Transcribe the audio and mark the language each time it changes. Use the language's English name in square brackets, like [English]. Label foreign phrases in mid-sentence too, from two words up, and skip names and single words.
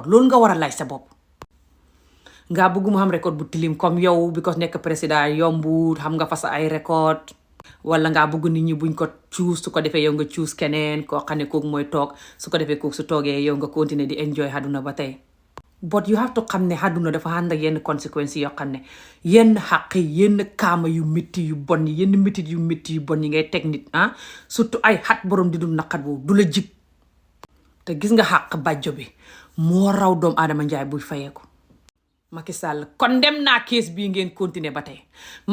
[Wolof] loolu nga war a laaj sa bopp. nga bëgg mu xam record bu tilim comme yow because nekk président yombu xam nga fa sa ay record. wala ngaa bëgg nit ñi buñ ko choose su ko defee yow nga choose keneen koo xam ne kooku mooy toog su ko defee kooku su toogee yow nga continuer di enjoy àdduna ba tey. [English] but you have to [Wolof] xam ne àdduna dafa ànd ak yenn conséquences yoo xam ne yenn xàq yenn kaama yu métti yu bon yi yenn métit yu métti yu bon yi ngay teg nit surtout ay xat borom di dul naqat boobu du la jig. te gis nga xàq bàjjo bi moo raw doom Adama Njaay buy fayeeku. Macky Sall kon dem naa kees bii ngeen continuer ba tey.